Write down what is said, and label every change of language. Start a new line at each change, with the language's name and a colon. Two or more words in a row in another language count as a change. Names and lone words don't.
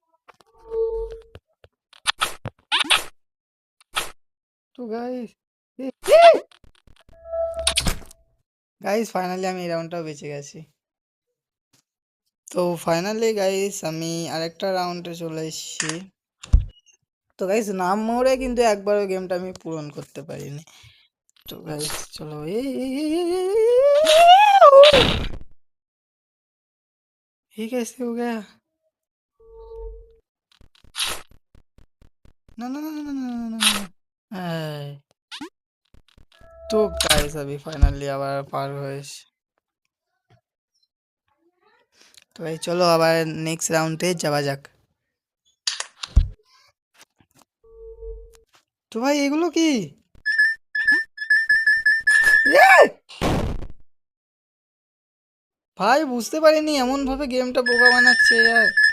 Bangla: তো
English: guys guys finally
Bangla: আমি এই রাউন্ডটাও বেঁচে গেছি। তো
English: finally guys
Bangla: আমি আরেকটা রাউন্ডে চলে এসেছি। তো গাইস নাম মোড়ে কিন্তু একবারও গেমটা আমি পূরণ করতে পারিনি। তো গাইস চলো
Hindi: ये कैसे हो गया? ना ना ना ना ना ना ना ना ना।
Bangla: তো গাইস আমি ফাইনালি আবার পার হয়েছি। তো এই চলো আবার
English: next round
Bangla: যাওয়া যাক। তো ভাই এগুলো কি? ভাই বুঝতে পারিনি এমন ভাবে গেমটা বোকা বানাচ্ছে यार।